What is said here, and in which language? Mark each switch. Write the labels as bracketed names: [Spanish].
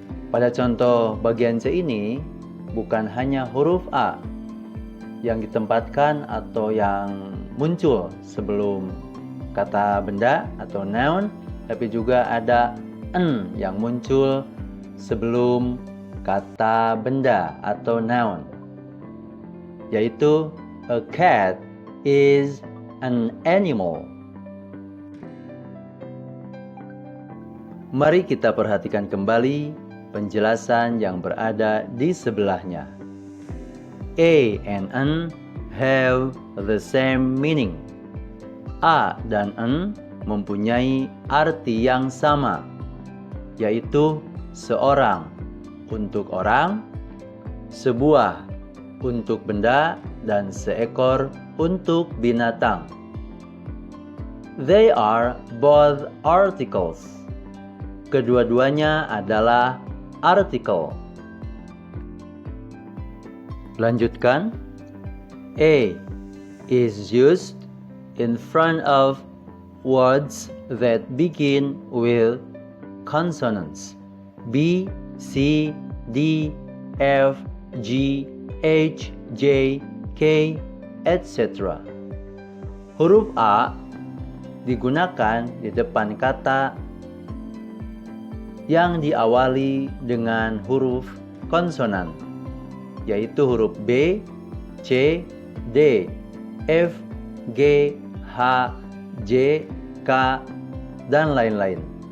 [Indonesian] Pada contoh bagian C ini bukan hanya huruf A yang ditempatkan atau yang muncul sebelum kata benda atau noun, tapi juga ada n yang muncul sebelum kata benda atau noun, yaitu [English] a cat is an animal. [Indonesian] Mari kita perhatikan kembali penjelasan yang berada di sebelahnya. [English] A and N have the same meaning. [Indonesian] A dan N mempunyai arti yang sama, yaitu seorang untuk orang, sebuah untuk benda, dan seekor untuk binatang. [English] They are both articles. [Indonesian] Kedua-duanya adalah artikel. Lanjutkan. [English] A is used in front of words that begin with consonants B, C, D, F, G, H, J, K, etc. [Indonesian] Huruf A digunakan di depan kata yang diawali dengan huruf konsonan, yaitu huruf B, C, D, F, G, H, J, K, dan lain-lain.